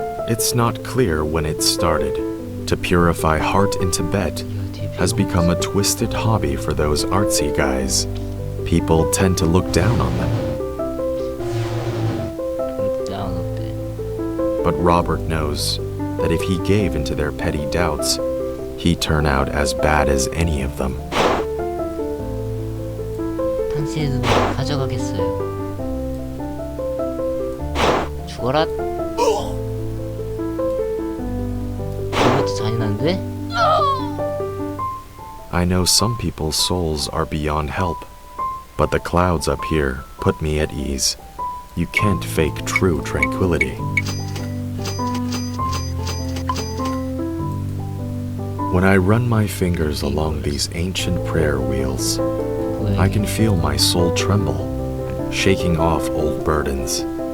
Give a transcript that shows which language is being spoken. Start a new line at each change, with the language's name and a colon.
English: It's not clear when it started. To purify heart in Tibet has become a twisted hobby for those artsy guys. People tend to look down on them. Look down
Korean: 어때?
English: But Robert knows that if he gave into their petty doubts, he'd turn out as bad as any of them.
Korean: 당신의 눈을 가져가겠어요. 죽어라. 이것도 잔인한데?
English: I know some people's souls are beyond help, but the clouds up here put me at ease. You can't fake true tranquility. When I run my fingers along these ancient prayer wheels, I can feel my soul tremble, shaking off old burdens.